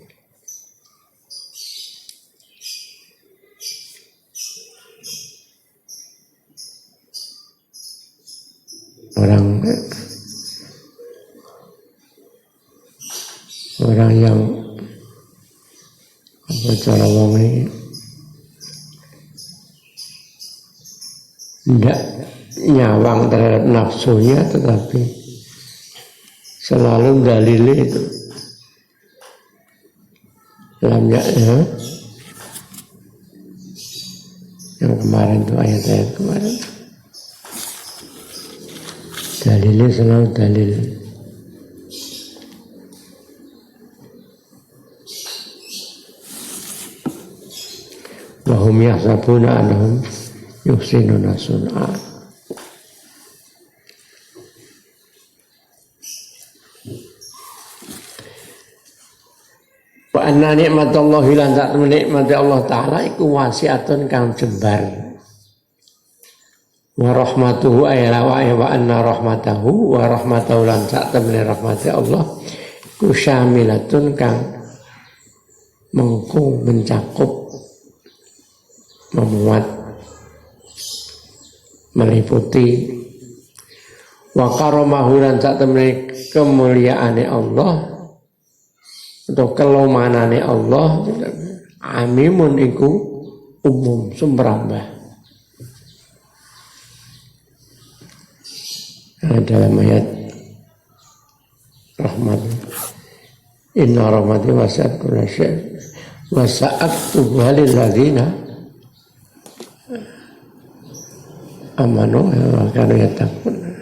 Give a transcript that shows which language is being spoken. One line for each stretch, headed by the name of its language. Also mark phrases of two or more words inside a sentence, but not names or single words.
Indonesian: Orang yang apa cara wong ini tidak nyawang terhadap nafsunya, tetapi selalu dalilnya itu lamnya yang kemarin itu ayat-ayat kemarin dalilnya selalu dalil.
Arabic: وهم يحسبون أنهم يحسنون صنعا. وأن نعمة الله
Javanese: lan sak nikmate Allah taala iku wasiatun kang jembar.
Arabic: ورحمته أيلا وأن رحمته ورحمته
Javanese: lan sak temene rahmate Allah iku syamilatun kang mengko
Indonesian: mencakup, memuat, meliputi.
Javanese: Wa karamahu lan sak temene kemuliaane Allah atau kelomanane Allah amimun iku umum sumberambah.
Indonesian: Dalam ayat rahmat,
Arabic: إن رحمتي وسعت كل شيء وسأكتبها للذين آمنوا وكانوا يتقون.